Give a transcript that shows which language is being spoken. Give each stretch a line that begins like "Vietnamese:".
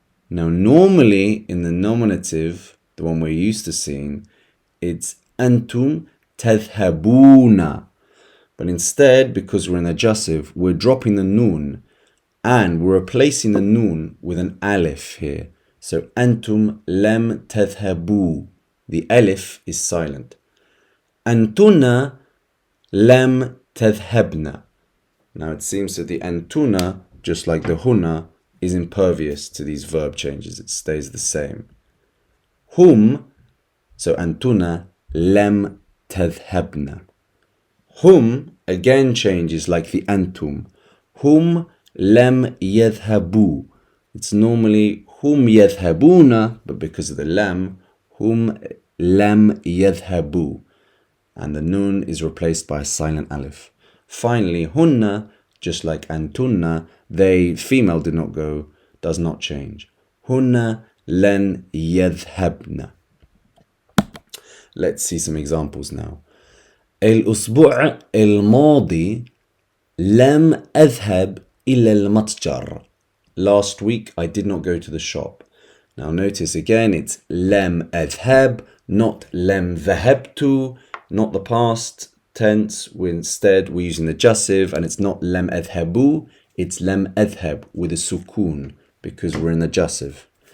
English: Now normally in the nominative, the one we're used to seeing, it's
Arabic: أنتم تذهبون.
English: But instead, because we're in the jussive, we're dropping the noon and we're replacing the noon with an alif here. So
Arabic: أنتم لم تذهبوا.
English: The alif is silent.
Arabic: أنتن لم تذهبن.
English: Now it seems that the أنتن, just like the huna, is impervious to these verb changes. It stays the same.
Arabic: هم,
English: so
Arabic: أنتن لم تذهبن.
English: Hum again changes like the antum.
Arabic: Hum lam yadhhabu.
English: It's normally
Arabic: hum yadhhabuna,
English: but because of the lam,
Arabic: hum lam yadhhabu.
English: And the nun is replaced by a silent alif. Finally, hunna, just like antunna, they, female did not go, does not change.
Arabic: Hunna lan yadhhabna.
English: Let's see some examples now.
Arabic: الأسبوع الماضي لم أذهب إلى المتجر.
English: Last week I did not go to the shop. Now notice again it's
Arabic: لم أذهب,
English: not
Arabic: لم ذهبت,
English: not the past tense. Instead we're using the jussive and it's not
Arabic: لم أذهبوا,
English: it's
Arabic: لم أذهب
English: with a sukun because we're in the jussive.